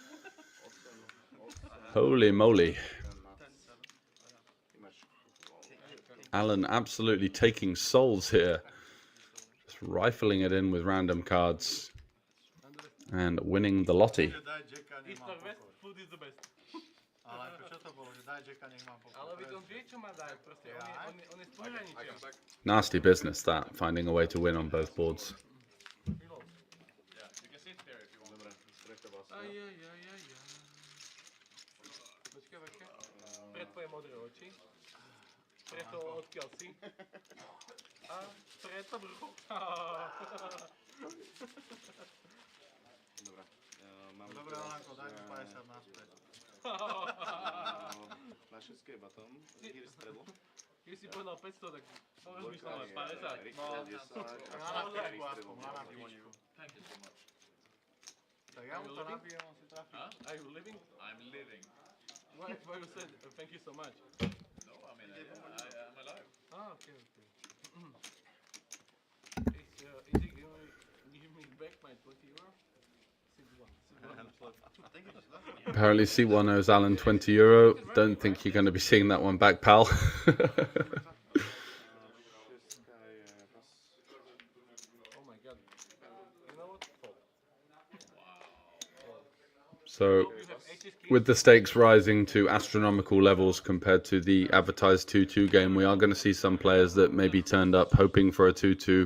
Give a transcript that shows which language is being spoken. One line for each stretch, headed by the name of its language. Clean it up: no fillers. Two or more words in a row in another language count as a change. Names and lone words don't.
English: Holy moly. Alan absolutely taking souls here. Just rifling it in with random cards. And winning the lottie. East or west, food is the best.
Slovak: Ale čo to bolo, že daj Jacka, nech mám pokoj. Ale on vie, čo má dať, proste. On je z pohraničia.
English: Nasty business that, finding a way to win on both boards.
Slovak: Počkaj. Pre tvoje modré oči. Preto odkiaľ si. A preto brucho. Dobre, Alanko, daj mi 50 naspäť. Na šestke batom, here stredlo. Keď si povedal 500, tak rozmýšľam aj 50. No, na napičku aspoň, na napičku. Tak ja mu to napijem, on si trafí.
English: Are you living? I'm living. Why you said thank you so much? No, I mean, I'm alive. Ah, okay. Is he gonna give me back my 20 euro? Apparently C1 owes Alan 20 euro. Don't think you're going to be seeing that one back, pal.
Slovak: Šestka je pas.
English: Oh my god. You know what? Fold. So, with the stakes rising to astronomical levels compared to the advertised 2-2 game, we are going to see some players that maybe turned up hoping for a 2-2.